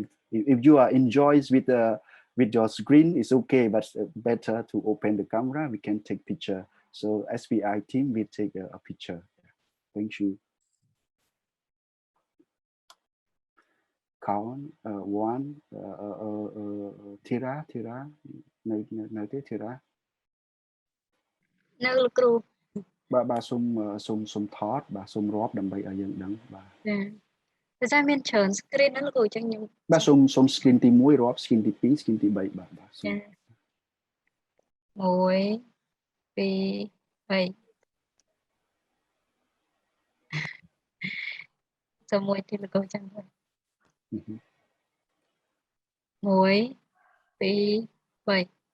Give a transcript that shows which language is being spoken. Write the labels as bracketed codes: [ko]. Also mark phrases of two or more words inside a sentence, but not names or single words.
[en] If you are enjoys with your screen, it's okay, but better to open the camera. We can take picture. So SPI team will take a picture. Thank you. Count one. Tira. No, Tira. [km] នៅលោកគ្រូ បាទសូមថតបាទសូមរាប់ដើម្បីឲ្យយើងដឹងបាទ តែតែមានច្រើន screen ហ្នឹងលោកគ្រូអញ្ចឹងខ្ញុំ បាទសូម screen ទី1រាប់ screen ទី2 screen ទី3បាទ1 2 3 សូមមួយទៀតលោកគ្រូចាំមើល1 2 3